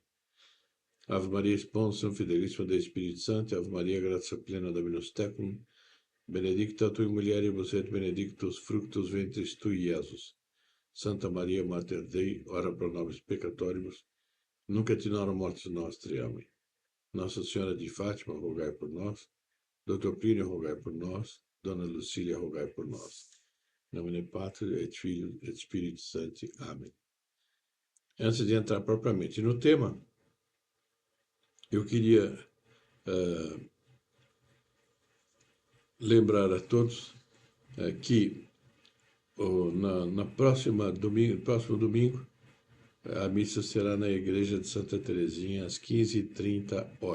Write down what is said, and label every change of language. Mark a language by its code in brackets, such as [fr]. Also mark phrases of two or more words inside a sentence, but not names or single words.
[la] Ave Maria, sponsum fidelissima Dei Spiritus Sancti, Ave Maria, gratia plena Dominus tecum, benedicta tui mulieribus et benedictus fructus ventris tui, Iesus. Santa Maria, Mater Dei, ora pro nobis peccatoribus, nunc et in hora mortis nostri. [pt] Amém. Nossa Senhora de Fátima, rogai por nós. Dr. Plínio, rogai por nós. Dona Lucília, rogai por nós. Em nome do Pátria, et Filho, et Espírito Santo. Amém. Antes de entrar propriamente no tema, eu queria lembrar a todos que na próximo domingo, a missa será na Igreja de Santa Teresinha, às 15h30.